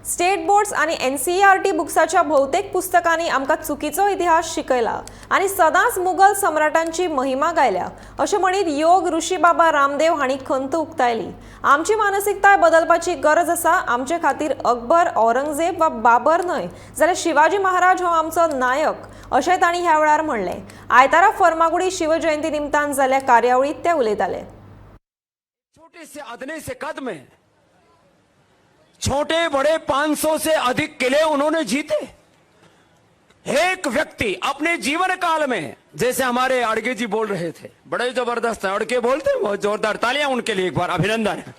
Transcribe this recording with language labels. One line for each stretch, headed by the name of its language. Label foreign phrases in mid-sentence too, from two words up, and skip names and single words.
Konkani: स्टेट बोर्ड्स आणि NCERT बुक्साच्या बहुतेक पुस्तकांनी आमका चुकीचो इतिहास शिकयला आणि सदांच मुघल सम्राटांची महिमा गायल्या अशें म्हणीत योग ऋषी बाबा रामदेव हांणी खंत उक्तायली। आमची मानसिकताय बदलपाची गरज आसा। आमचे खातीर अकबर, औरंगजेब वा बाबर न्हय जाल्यार शिवाजी महाराज हो आमचो नायक अशें तांणी ह्या वेळार म्हणलें। आयतारा फर्मागुडी शिवजयंती निमतान जाल्ल्या कार्यावळीत ते उलयताले।
Hindi: छोटे से अदने से कद में छोटे बड़े 500 से अधिक किले उन्होंने जीते। एक व्यक्ति अपने जीवन काल में, जैसे हमारे अड़गे जी बोल रहे थे, बड़े जबरदस्त है, अड़के बोलते हैं, बहुत जोरदार तालियां उनके लिए एक बार अभिनंदन है।